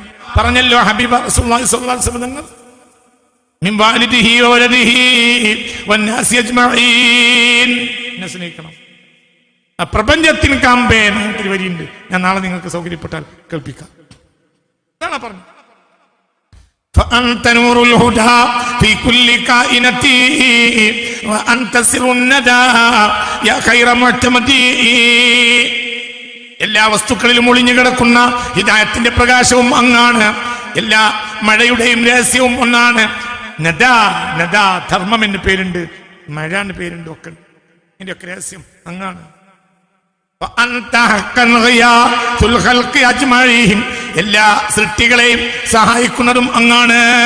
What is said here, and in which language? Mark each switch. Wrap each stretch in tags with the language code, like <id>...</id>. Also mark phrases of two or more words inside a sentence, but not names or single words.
<ar>പറഞ്ഞല്ലോ حبيب رسول الله صلى الله عليه وسلم من والده وولده والناس أجمعين, സ്നേഹിക്കണം.</ar> <ml>പ്രപഞ്ചത്തിന് കാമ്പേ എന്നൊരു വരിയുണ്ട്, ഞാൻ നാളെ നിങ്ങൾക്ക് സൗകര്യപ്പെട്ടാൽ കേൾപ്പിക്കാം. അതാണ് പറഞ്ഞത്.</ml> <ar>فأنت نور الهدى في كل كائنتي وأنت سر الندى يا خير معتمدي.</ar> <ml>എല്ലാ വസ്തുക്കളിലും ഒളിഞ്ഞു കിടക്കുന്ന ഹിദായത്തിന്റെ പ്രകാശവും അങ്ങാണ്. എല്ലാ മഴയുടെയും രഹസ്യവും ഒന്നാണ്. നദാ നദാ ധർമ്മം എന്ന് പേരുണ്ട്, മഴ എന്ന് പേരുണ്ട്, ഒക്കെ ഇതിന്റെ ഒക്കെ രഹസ്യം അങ്ങാണ്. എല്ലാ സൃഷ്ടികളെയും സഹായിക്കുന്നതും അങ്ങാണ്.</ml>